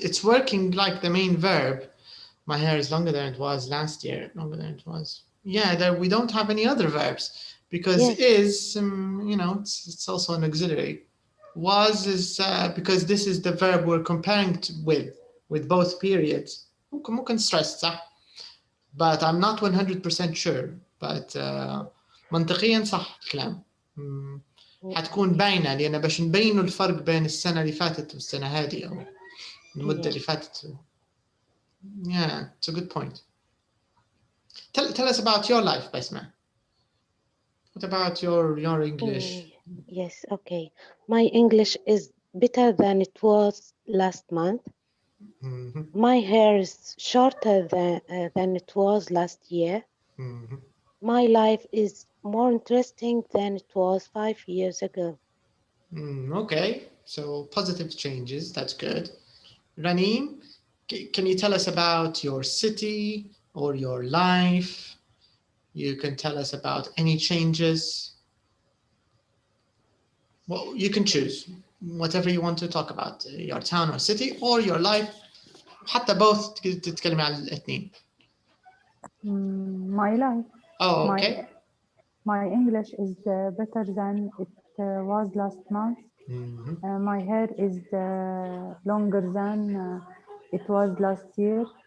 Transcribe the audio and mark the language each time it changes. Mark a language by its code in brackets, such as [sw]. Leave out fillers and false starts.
[en] It's working like the main verb. My hair is longer than it was last year. Longer than it was. Yeah, we don't have any other verbs because is, it's also an auxiliary. Was is because this is the verb we're comparing with both periods. [ar] ممكن stressed صح. [en] But I'm not 100% sure. [ar] But منطقيا صح الكلام. حتكون باينة لأن باش نبينوا الفرق بين السنة اللي فاتت والسنة هذه أو المدة اللي فاتت. [en] Yeah, it's a good point. Tell us about your life, Basma. What about your English? Yes, okay. My English is better than it was last month. My hair is shorter than it was last year. My life is more interesting than it was 5 years ago. Okay, So positive changes, that's good. Raneem, can you tell us about your city or your life? You can tell us about any changes. Well, you can choose whatever you want to talk about, your town or city or your life. [ar] حتى both تتكلمي عن الاثنين. [en] My life. Oh, okay. My English is better than it was last month. My hair is longer than it was last year.